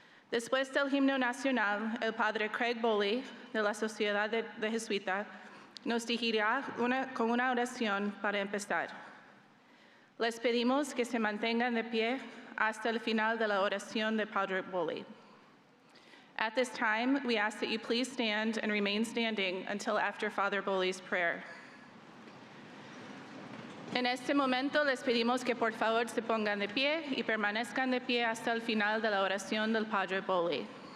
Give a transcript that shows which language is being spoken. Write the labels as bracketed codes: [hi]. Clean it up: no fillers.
[es] Después del himno nacional, el padre Craig Boley, de la Sociedad de Jesuita, nos dirigirá con una oración para empezar. Les pedimos que se mantengan de pie hasta el final de la oración de Padre Boley. [en] At this time, we ask that you please stand and remain standing until after Father Boley's prayer. [es] En este momento les pedimos que por favor se pongan de pie y permanezcan de pie hasta el final de la oración del Padre Boley.